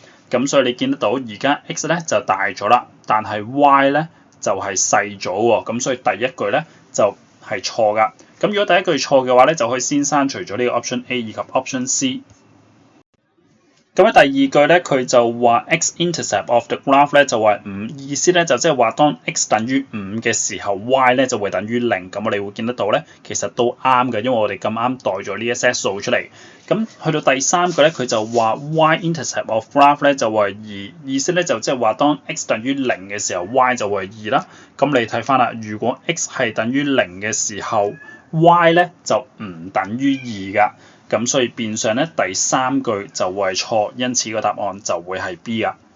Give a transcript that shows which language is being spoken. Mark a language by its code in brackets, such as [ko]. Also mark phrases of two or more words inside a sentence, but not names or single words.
[yue] 咁所以你見得到而家 x 咧就大咗啦，但係 y 咧就係細咗喎。咁所以第一句咧就係錯㗎。咁如果第一句錯嘅話咧，就可以先刪除咗呢個 [en] option A [yue] 以及 [en] option C。 [yue] 咁喺第二句咧，佢就話 [en] x-intercept of the graph [yue] 咧就話5，意思咧就即係話當 x 等於5嘅時候 ，y 咧就會等於0。咁我哋會見得到咧，其實都啱嘅，因為我哋咁啱代咗呢一 set 數出嚟。咁去到第三句咧，佢就話 [en] y-intercept of graph [yue] 咧就會係2，意思咧就即係話當 x 等於0嘅時候 ，y 就會係2啦。咁你睇翻啦，如果 x 係等於0嘅時候 ，y 咧就唔等於2㗎。咁所以變相咧第三句就會係錯，因此個答案就會係 B 啊。